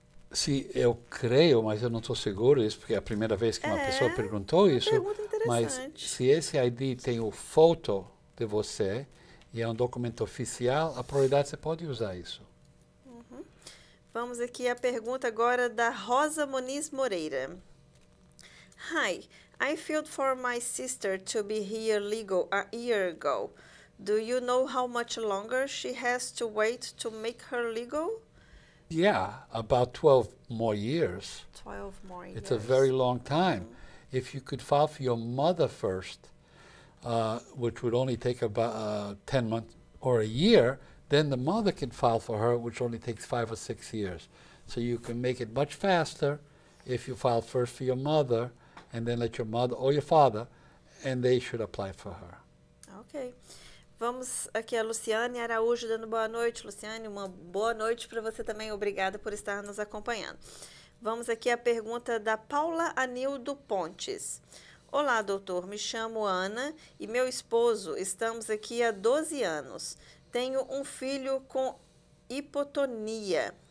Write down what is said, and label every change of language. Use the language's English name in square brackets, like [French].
[Portuguese] Se eu creio, mas eu não estou seguro isso, porque é a primeira vez que uma pessoa perguntou isso. Pergunta interessante. Mas se esse ID tem o foto de você e é um documento oficial, a prioridade você pode usar isso. Vamos aqui à pergunta agora da Rosa Moniz Moreira. [English] Hi, I filed for my sister to be here legal a year ago. Do you know how much longer she has to wait to make her legal? Yeah, about 12 more years. 12 more years. It's a very long time. If you could file for your mother first, which would only take about 10 months or a year, then the mother can file for her, which only takes 5 or 6 years. So you can make it much faster if you file first for your mother, and then let your mother or your father, and they should apply for her. Ok. [Portuguese] Vamos aqui a Luciane Araújo dando boa noite. Luciane, uma boa noite para você também. Obrigada por estar nos acompanhando. Vamos aqui à pergunta da Paula Anildo Pontes. Olá, doutor. Me chamo Ana e meu esposo. Estamos aqui há 12 anos. Tenho um filho com hipotonia.